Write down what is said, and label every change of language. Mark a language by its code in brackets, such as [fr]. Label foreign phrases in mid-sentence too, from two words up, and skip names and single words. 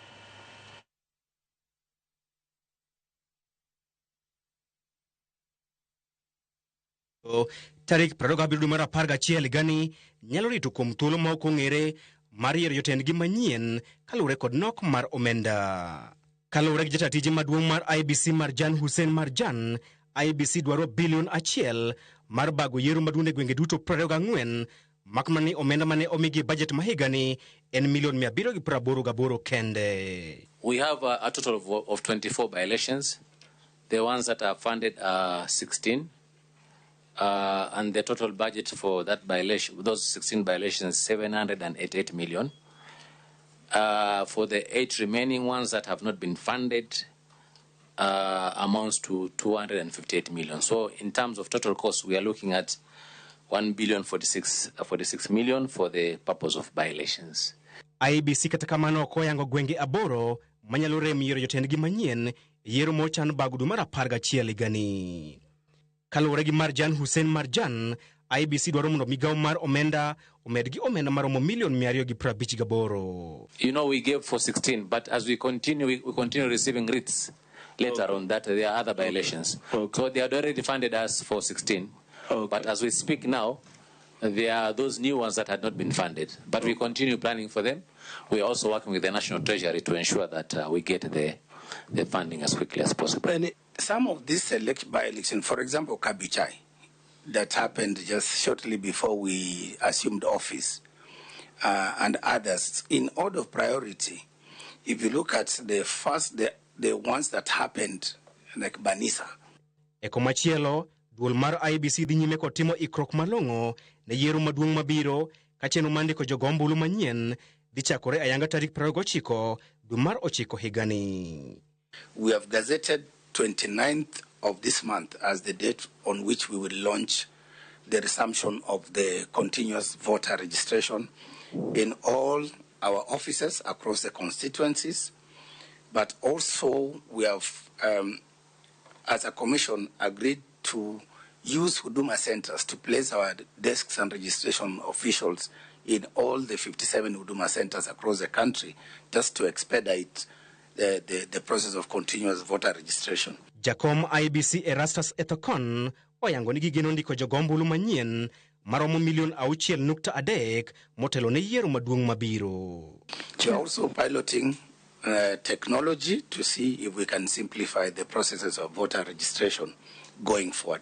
[luo] Tarik 27 mar 11 gani nyalo rito kuom thuolo ma ok ong'ere mar yiero jotendgi manyien kaluwore kod nok mar omenda. Kaluwore gi jatatije maduong' mar IEBC Marjan Hussein Marjan, IEBC dwaro bilion 1 mar bago yiero maduong' e gwenge duto 24 makmani omenda mane omigi budget mahigani en milion 788 kende. [en] We have a total of 24 by-elections. The ones that are funded are 16. And the total budget for that by-election, those 16 by-elections, 788 million. For the 8 remaining ones that have not been funded, amounts to 258 million. So in terms of total cost, we are looking at 1,046 million for the purpose of by-elections. [luo] IEBC kata kamano koyango gwenge aboro manyalo rem yiero jotendgi manyien yiero mochan bagudu mar 11 gani. Kaluwore gi Marjan Hussein Marjan, IEBC dwaro mondo migawo mar omenda omedgi omenda maromo milion 258. [en] You know, we gave for 16, but as we continue receiving writs later on that there are other by-elections. So they had already funded us for 16. But as we speak now, there are those new ones that had not been funded. But we continue planning for them. We are also working with the National Treasury to ensure that we get the funding as quickly as possible. And some of these by-elections, for example, Kabichai, that happened just shortly before we assumed office, and others, in order of priority, if you look at the ones that happened, like Banisa. [luo] Eko machielo, duol mar IEBC dhi nyime kod timo ikrok malong'o ne yiero maduong' mabiro ka chenro mandiko jogombulu manyien dhi chakore ayanga tarik 29 dwe mar 9 higani. [en] We have gazetted 29th of this month as the date on which we will launch the resumption of the continuous voter registration in all our offices across the constituencies. But also we have, as a commission, agreed to use Huduma centers to place our desks and registration officials in all the 57 Huduma centers across the country, just to expedite the process of continuous voter registration. [luo] Jakom IEBC Erastus Ethokon oyango ni gigeno ndiko jogombulu manyien maromo milion 6.3 motelo ne yiero maduong' mabiro. [en] We are also piloting technology to see if we can simplify the processes of voter registration going forward.